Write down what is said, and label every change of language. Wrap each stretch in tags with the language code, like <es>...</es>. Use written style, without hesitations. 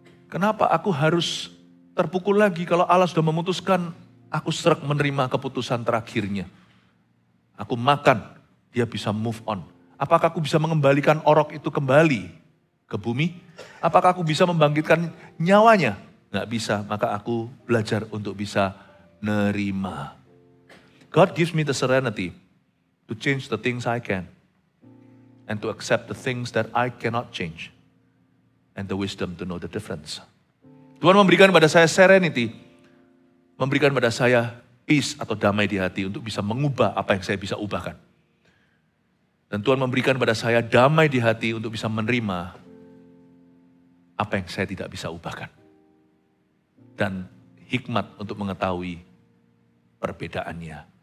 <id>Kenapa aku harus terpukul lagi kalau Allah sudah memutuskan, aku sreg menerima keputusan terakhirnya. Aku makan, dia bisa move on. Apakah aku bisa mengembalikan orok itu kembali ke bumi? Apakah aku bisa membangkitkan nyawanya? Nggak bisa, maka aku belajar untuk bisa nerima.</id> <en>God gives me the serenity to change the things I can. And to accept the things that I cannot change. And the wisdom to know the difference.</en> <id>Tuhan memberikan pada saya serenity. Memberikan pada saya peace atau damai di hati untuk bisa mengubah apa yang saya bisa ubahkan. Dan Tuhan memberikan pada saya damai di hati untuk bisa menerima apa yang saya tidak bisa ubahkan. Dan hikmat untuk mengetahui perbedaannya.</id>